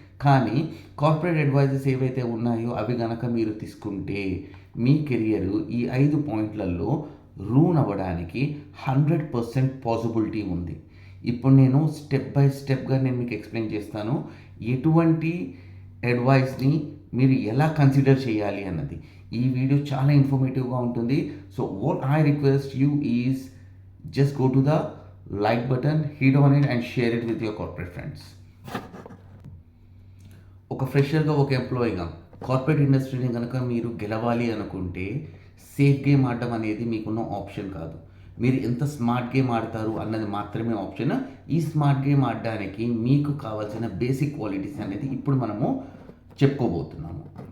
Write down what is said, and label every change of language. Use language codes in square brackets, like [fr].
[te] కానీ corporate advises ఏవైతే ఉన్నాయో అవి గనక మీరు తీసుకుంటే మీ కెరియర్ ఈ 5 పాయింట్లలో రూన్ అవ్వడానికి 100% పాసిబిలిటీ ఉంది. ఇప్పుడు నేను స్టెప్ బై స్టెప్గా నేను మీకు ఎక్స్ప్లెయిన్ చేస్తాను ఎటువంటి అడ్వైస్ని మీరు ఎలా కన్సిడర్ చేయాలి అన్నది. ఈ వీడియో చాలా ఇన్ఫర్మేటివ్గా ఉంటుంది. [en] So what I request you is just go to the like button, hit on it and share it with your corporate friends. [te] ఒక ఫ్రెషర్గా ఒక ఎంప్లాయీగా కార్పొరేట్ ఇండస్ట్రీని కనుక మీరు గెలవాలి అనుకుంటే సేఫ్ గేమ్ ఆడడం అనేది మీకున్న ఆప్షన్ కాదు. మీరు ఎంత స్మార్ట్ గేమ్ ఆడతారు అన్నది మాత్రమే ఆప్షన్. ఈ స్మార్ట్ గేమ్ ఆడడానికి మీకు కావాల్సిన బేసిక్ క్వాలిటీస్ అనేది ఇప్పుడు మనము చెప్పుకోబోతున్నాము.